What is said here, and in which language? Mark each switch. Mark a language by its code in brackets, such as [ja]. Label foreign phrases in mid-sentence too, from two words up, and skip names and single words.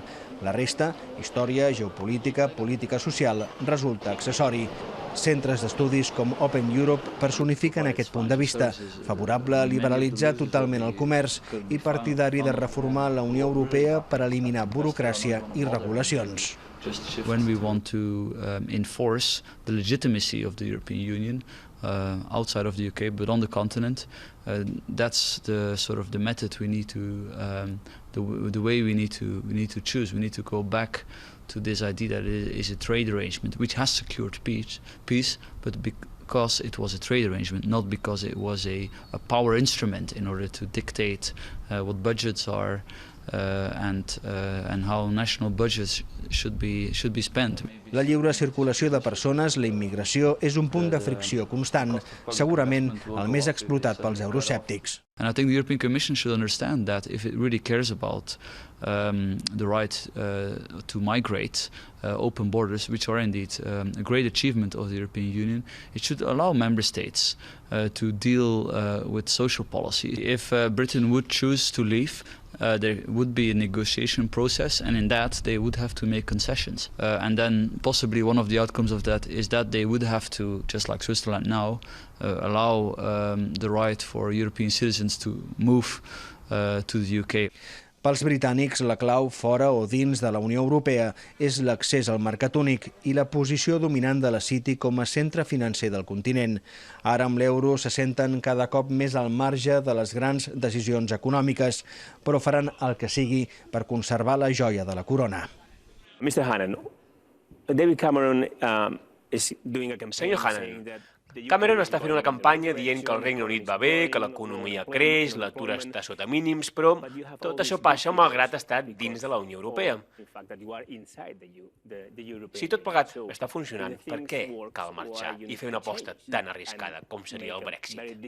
[ca] La resta, història, geopolítica, política social, resulta accessori. Centres d'estudis com Open Europe personifiquen aquest punt de vista, favorable a liberalitzar totalment el comerç i partidari de reformar la Unió Europea per eliminar burocràcia i regulacions. [en] When we want to enforce the legitimacy of the European Union outside of the UK, but on the continent, that's the sort of the method we need to, the way we need to choose. We need to go back to this idea that it is a trade arrangement which has secured peace, but because it was a trade arrangement, not because it was a power instrument in order to dictate what budgets are and how national budgets should be spent. [ca] La lliure circulació de persones, la immigració, és un punt de fricció constant, segurament el més explotat pels euroscèptics. [en] And I think the European Commission should understand that if it really cares about the right to migrate, open borders, which are indeed a great achievement of the European Union, it should allow member states to deal with social policy. If Britain would choose to leave, there would be a negotiation process, and in that they would have to make concessions. And then possibly one of the outcomes of that is that they would have to, just like Switzerland now, allow the right for European citizens to move to the UK. [ca] Pels britànics, la clau fora o dins de la Unió Europea és l'accés al mercat únic i la posició dominant de la City com a centre financer del continent. Ara, amb l'euro, se senten cada cop més al marge de les grans decisions econòmiques, però faran el que sigui per conservar la joia de la corona. [en] Mr. Hannan, David Cameron is doing a campaign. [ca] Senyor Hannan, Cameron està fent una campanya dient que el Regne Unit va bé, que l'economia creix, l'atur està sota mínims, però tot això passa malgrat estar dins de la Unió Europea. Si tot plegat està funcionant, per què cal marxar i fer una aposta tan arriscada com seria el Brexit?